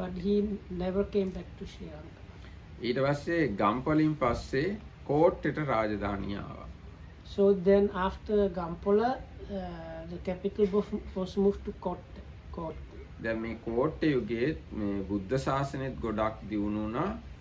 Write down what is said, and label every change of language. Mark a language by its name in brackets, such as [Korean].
[English] But he never came back to Sri Lanka. [Sinhala] ඊට පස්සේ ගම්පොලින් පස්සේ කෝට්ටේට රාජධානිය ආවා. [English] So then after Gampola, the capital was moved to Kotte. [Sinhala] දැන් මේ කෝට්ටේ යුගයේ මේ බුද්ධ ශාසනයත් ගොඩක් දියුණු වුණා.